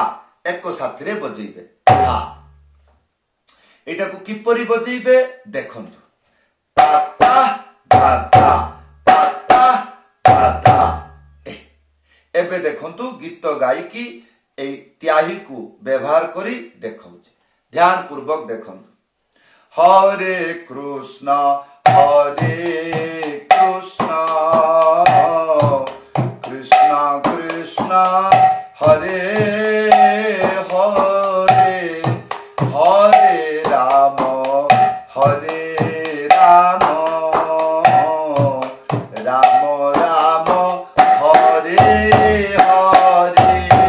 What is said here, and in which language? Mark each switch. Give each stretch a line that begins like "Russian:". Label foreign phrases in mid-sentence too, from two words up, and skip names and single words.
Odia: ଏକୋ ସାଥ ରେ ବଜେଇବେ ଧା ଏଟା କୁ କିପରି ବଜେଇବେ ଦେଖନ୍ତୁ ତା ତା ଧା ଧା ତା ତା ଧା ଧା ଏବେ ଦେଖନ୍ତୁ ଗୀତ ଗାୟକୀ ଏ ତ୍ୟାହି କୁ ବ୍ୟବହାର କରି ଦେଖଉଛେ ଧ୍ୟାନ ପୂର୍ବକ ଦେଖନ୍ତୁ
Sanskrit: हरे कृष्ण कृष्ण कृष्ण हरे हरे हरे राम राम राम हरे हरे